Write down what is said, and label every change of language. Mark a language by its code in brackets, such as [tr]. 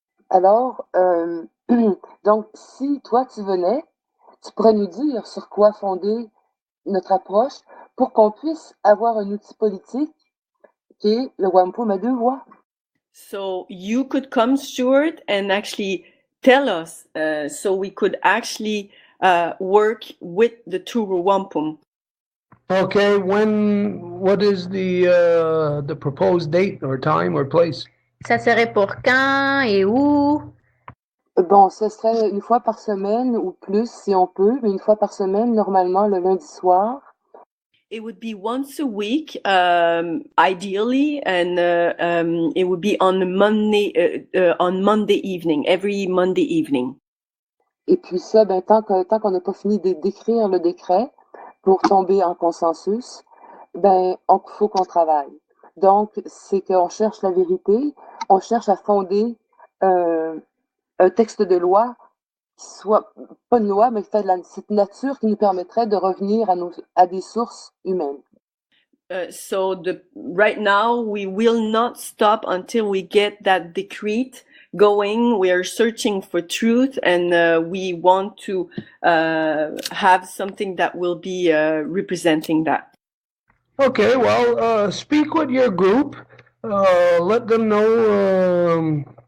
[fr] Alors, donc, si toi tu venais, tu pourrais nous dire sur quoi fonder notre approche pour qu'on puisse avoir un outil politique qui est le Wampum à deux voix. [en] So you could come, Stuart, and actually tell us, so we could actually work with the Turu Wampum. Okay, what is the proposed date or time or place? [fr] Ça serait pour quand et où? Bon, ce serait une fois par semaine ou plus si on peut, mais une fois par semaine, normalement le lundi soir. [en] It would be once a week, ideally, and it would be on Monday evening, every Monday evening. [fr] Et puis ça, ben, tant qu'on n'a pas fini d'écrire le décret pour tomber en consensus, ben, faut qu'on travaille. Donc, c'est qu'on cherche la vérité, on cherche à fonder un texte de loi qui soit pas une loi, mais qui fait de cette nature qui nous permettrait de revenir à des sources humaines. [en] So right now we will not stop until we get that decree going. We are searching for truth, and we want to have something that will be representing that. Okay, well, speak with your group. Let them know.